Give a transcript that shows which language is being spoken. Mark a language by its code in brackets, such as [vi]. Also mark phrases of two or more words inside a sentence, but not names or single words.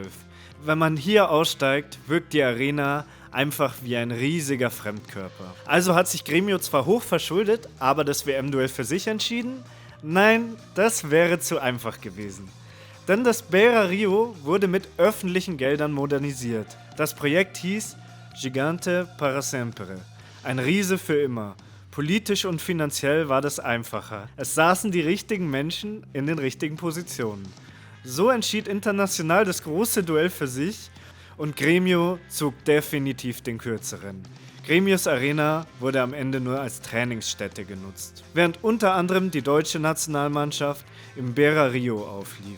[de] Wenn man hier aussteigt, wirkt die Arena einfach wie ein riesiger Fremdkörper. Also hat sich Gremio zwar hoch verschuldet, aber das WM-Duell für sich entschieden? Nein, das wäre zu einfach gewesen. Denn das Beira Rio wurde mit öffentlichen Geldern modernisiert. Das Projekt hieß Gigante para sempre, ein Riese für immer. Politisch und finanziell war das einfacher. Es saßen die richtigen Menschen in den richtigen Positionen. So entschied Internacional das große Duell für sich und Gremio zog definitiv den kürzeren. Gremios Arena wurde am Ende nur als Trainingsstätte genutzt, während unter anderem die deutsche Nationalmannschaft im Beira Rio auflief.